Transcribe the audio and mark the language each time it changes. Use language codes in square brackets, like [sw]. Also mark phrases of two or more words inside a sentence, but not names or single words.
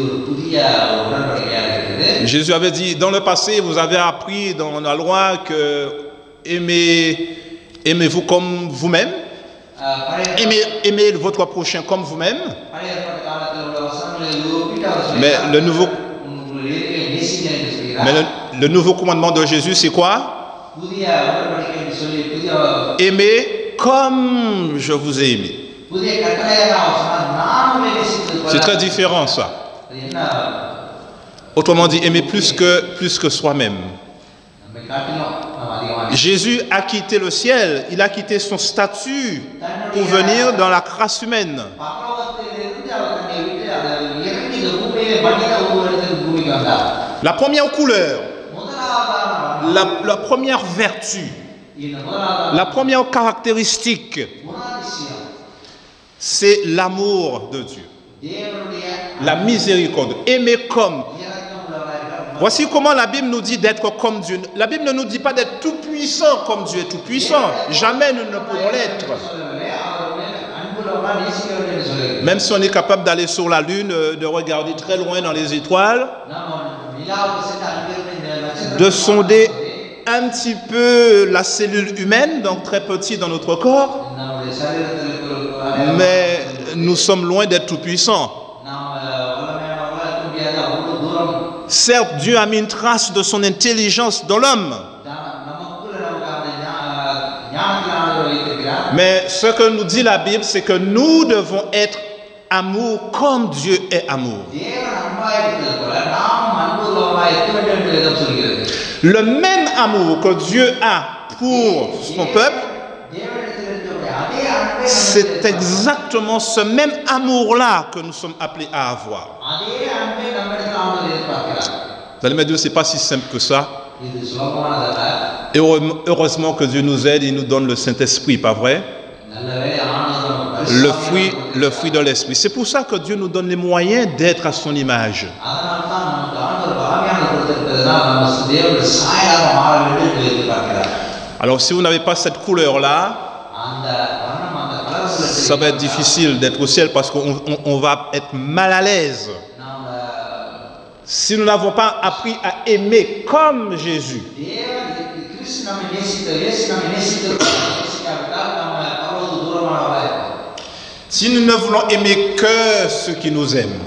[fr] Jésus avait dit, dans le passé, vous avez appris dans la loi que aimez-vous comme vous-même, aimez votre prochain comme vous-même. Mais le nouveau commandement de Jésus, c'est quoi? [ta] புதிய உடன்படிக்கைன்னு சொல்லி புதிய [fr] Aimez comme je vous ai aimé. [ta] புதிய கட்டளையை அவர் சொன்னார், நான் உங்களை நேசித்தது போல. [fr] C'est très différent ça. [ta] அது என்ன? [fr] Autrement dit, aimer plus que soi-même. [ta] நம்மை காட்டிலும் நாம் அதிகமாக [fr] Jésus a quitté le ciel, il a quitté son statut pour venir dans la grâce humaine. [ta] பரலோகத்திலிருந்து அவர் தன்னை விட்டு அவர் இறங்கி இந்த பூமியிலே மனித உருவெடுத்து பூமிக்கு வந்தார். [fr] La première couleur, [ta] முதலாவதாக [fr] la première vertu, [ta] இந்த முதலாவதாக [fr] la première caractéristique, [ta] குணாதிசயம் [fr] c'est l'amour de Dieu, [ta] தேவனுடைய [fr] la miséricorde, aimer comme. [ta] இரக்கமுள்ளவராக [fr] Voici comment la Bible nous dit d'être comme Dieu. La Bible ne nous dit pas d'être tout puissant comme Dieu est tout puissant. Jamais nous ne pourrons l'être. [ta] சொல்லவில்லை, அவர் மேல் அன்புள்ளவராக நேசிக்க வேண்டும் என்று சொல்லுகிறார். [fr] Même si on est capable d'aller sur la lune, de regarder très loin dans les étoiles, [ta] நாம் நிலாவுக்கு சென்று அங்கிருந்து இந்த நட்சத்திரத்தை [fr] de sonder un petit peu la cellule humaine, donc très petit dans notre corps, [ta] நம்முடைய சரீரத்தில் இருக்கிற [fr] mais nous sommes loin d'être tout puissants. [ta] நாம் வல்லமையானவர்களாக இருக்க முடியாது, அவ்வளவு தூரம் [fr] Certes, Dieu a mis une trace de son intelligence dans l'homme, [ta] நமக்குள்ள நமக்கு அந்த ஞானத்தில் ஆண்டவர் வைத்திருக்கிறார். [fr] mais ce que nous dit la Bible, c'est que nous devons être amour comme Dieu est amour. [ta] தேவன் அன்பாய் இருக்கிறது போல நாம் அன்புள்ளவர்களாக இருக்க வேண்டும் என்று வேதம் சொல்கிறது. [fr] Le même amour que Dieu a pour son peuple, [ta] தேவனிடத்தில் இருக்கக்கூடிய அதே அன்பை [fr] c'est exactement ce même amour-là que nous sommes appelés à avoir. [ta] அதே அன்பை நம்மிடத்தில் ஆண்டவர் எதிர்பார்க்கிறார். [fr] Vous allez me dire, c'est pas si simple que ça. [ta] இது சுலபமானதல்ல. [fr] Et heureusement que Dieu nous aide, il nous donne le Saint-Esprit, pas vrai? [ta] நல்ல வேளை ஆண்டவர் நமக்கு [fr] Le fruit de l'Esprit. C'est pour ça que Dieu nous donne les moyens d'être à son image. [ta] அதனால தான் நமக்கு ஆண்டவர் பாவியான கொடுத்திருக்கிறதுனால் நம்ம தேவனுடைய சாயலாக மாற வேண்டும் என்று எதிர்பார்க்கிறார். [fr] Alors si vous n'avez pas cette couleur-là, [ta] அந்த வண்ணம் அந்த கலர்ஸ்ல [fr] ça va être difficile d'être au ciel parce qu'on va être mal à l'aise. [ta] நாம் [fr] Si nous n'avons pas appris à aimer comme Jésus. [ta] தேவன் கிறிஸ்து நம்மை நேசித்தார், இயேசு நம்மை நேசிக்காவிட்டால் நம்ம அவ்வளவு தூரமானவராக இருப்போம். [fr] Si nous ne voulons aimer que ceux qui nous aiment.